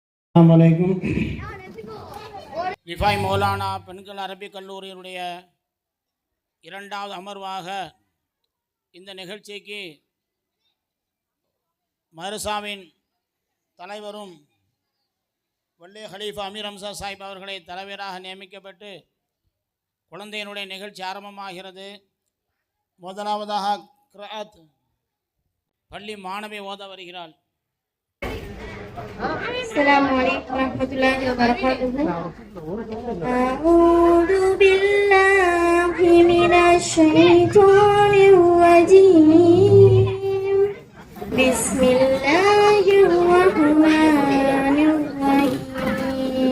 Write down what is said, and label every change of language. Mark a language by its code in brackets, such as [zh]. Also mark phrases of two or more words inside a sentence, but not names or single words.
[ta] அஸ்ஸலாமு ரிஃபாய் மௌலானா பெண்கள் அரபிக் கல்லூரியினுடைய இரண்டாவது அமர்வாக இந்த நிகழ்ச்சிக்கு மதரசாவின் தலைவரும் வல்லே ஹலீஃபா அமீர் ஹம்சா சாஹிப் அவர்களை தலைவராக நியமிக்கப்பட்டு குழந்தையினுடைய நிகழ்ச்சி ஆரம்பமாகிறது. முதலாவதாக கிராத் பள்ளி மாணவி ஓத வருகிறாள். [ar] السلام عليكم ورحمة الله وبركاته. أعوذ بالله من الشيطان الرجيم. بسم الله الرحمن الرحيم.